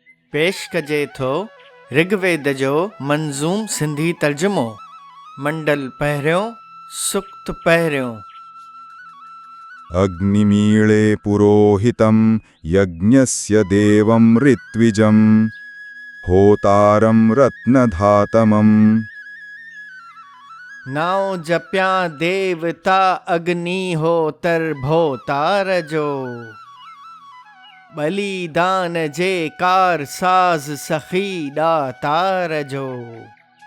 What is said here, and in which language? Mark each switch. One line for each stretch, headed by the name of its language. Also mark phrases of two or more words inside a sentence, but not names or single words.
Sindhi: पेश कजे थो ऋग्वेद जो मंज़ूम सिंधी तर्जुमो। मंडल पहिरियों सुक्त पहिरियों।
Sanskrit: अग्निमीळे पुरोहितं यज्ञस्य देवं ऋत्विजं होतारं रत्नधातमम्।
Sindhi: नाउ जप्यां देवता अग्निहोतर भोतार जो, बलिदान जे कार साज सखी दातार जो।